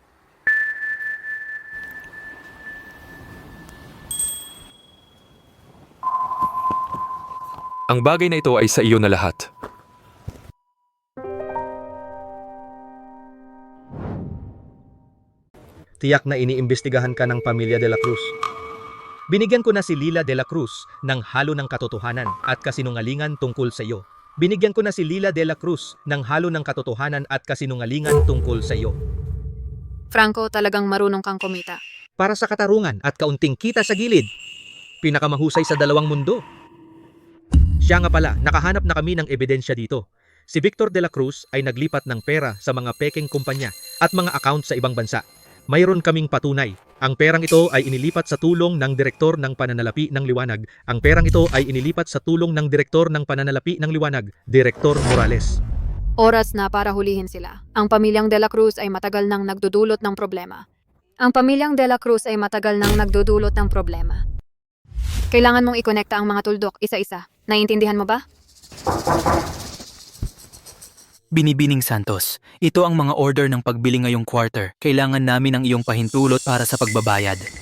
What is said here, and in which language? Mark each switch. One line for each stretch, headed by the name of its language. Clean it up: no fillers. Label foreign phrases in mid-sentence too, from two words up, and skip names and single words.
Filipino: Ang bagay na ito ay sa iyo na lahat. Tiyak na iniimbestigahan ka ng pamilya de la Cruz. Binigyan ko na si Lila de la Cruz ng halo ng katotohanan at kasinungalingan tungkol sa iyo. Binigyan ko na si Lila de la Cruz ng halo ng katotohanan at kasinungalingan tungkol sa iyo. Franco, talagang marunong kang kumita. Para sa katarungan at kaunting kita sa gilid. Pinakamahusay sa dalawang mundo. Siya nga pala, nakahanap na kami ng ebidensya dito. Si Victor de la Cruz ay naglipat ng pera sa mga pekeng kumpanya at mga account sa ibang bansa. Mayroon kaming patunay. Ang perang ito ay inilipat sa tulong ng direktor ng pananalapi ng liwanag. Ang perang ito ay inilipat sa tulong ng direktor ng pananalapi ng liwanag, Direktor Morales. Oras na para hulihin sila. Ang pamilyang de la Cruz ay matagal nang nagdudulot ng problema. Ang pamilyang de la Cruz ay matagal nang nagdudulot ng problema. Kailangan mong ikonekta ang mga tuldok isa-isa. Naiintindihan mo ba? Binibining Santos, ito ang mga order ng pagbili ngayong quarter. Kailangan namin ang iyong pahintulot para sa pagbabayad.